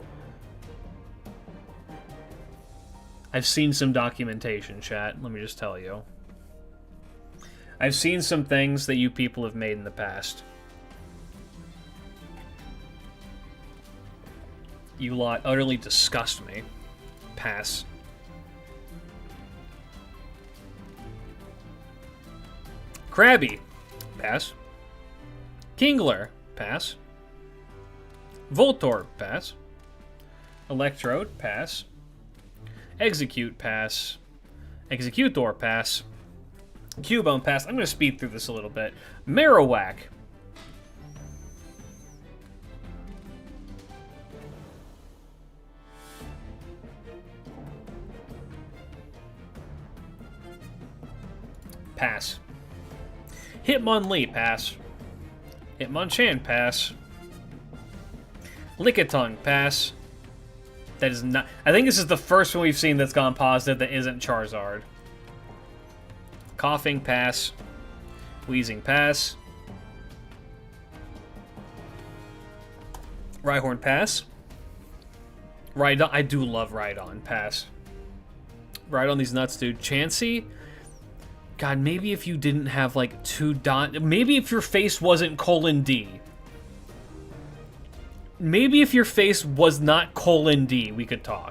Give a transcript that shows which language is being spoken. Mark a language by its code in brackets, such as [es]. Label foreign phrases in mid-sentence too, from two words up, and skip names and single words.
[en] I've seen some documentation, chat. Let me just tell you. I've seen some things that you people have made in the past. You lot utterly disgust me. Pass. Krabby. Pass. Kingler. Pass. Voltorb. Pass. Electrode. Pass. Execute. Pass. Executor. Pass. Cubone. Pass. I'm going to speed through this a little bit. Marowak. Pass. Hitmonlee. Pass. Hitmonchan. Pass. Lickitung. Pass. That is not... I think this is the first one we've seen that's gone positive that isn't Charizard. Coughing. Pass. Wheezing. Pass. Rhyhorn. Pass. Rhydon. I do love Rhydon. Pass. Rhydon, these nuts, dude. Chansey? God, maybe if you didn't have, like, two dot... Maybe if your face wasn't :D. Maybe if your face was not :D, we could talk.